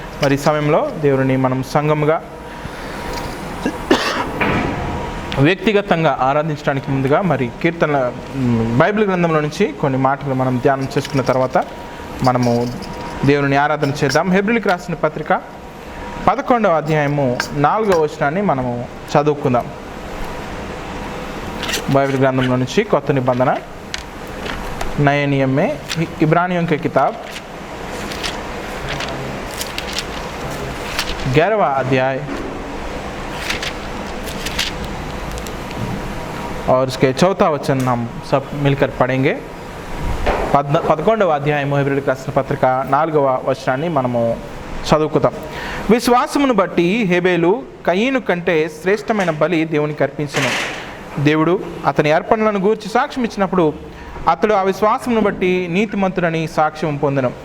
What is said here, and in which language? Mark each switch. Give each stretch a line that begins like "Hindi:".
Telugu: మరి ఈ సమయంలో దేవుని మనం సంఘముగా వ్యక్తిగతంగా ఆరాధించడానికి ముందుగా మరి కీర్తన బైబిల్ గ్రంథంలో నుంచి కొన్ని మాటలు మనం ధ్యానం చేసుకున్న తర్వాత మనము దేవుని ఆరాధన చేద్దాం. హెబ్రీయులకు రాసిన పత్రిక 11వ అధ్యాయము 4వ వచనాన్ని మనము చదువుకుందాం. బైబిల్ గ్రంథంలో నుంచి కొత్త నిబంధన
Hindi: नए नियम में इब्रानियों के किताब 11वां अध्याय और उसके 4वां वचन हम सब मिलकर पढ़ेंगे.
Telugu: 11వ అధ్యాయము హెబ్రీయులకు రాసిన పత్రిక 4వ వచనాన్ని మనము చదువుకుందాం. విశ్వాసమును బట్టి హేబేలు కయీను కంటే శ్రేష్టమైన బలి దేవునికి అర్పించెను. దేవుడు అతని అర్పణలను గూర్చి సాక్ష్యం ఇచ్చినప్పుడు అతడు ఆ విశ్వాసమును బట్టి నీతిమంతుడని సాక్ష్యం పొందెను.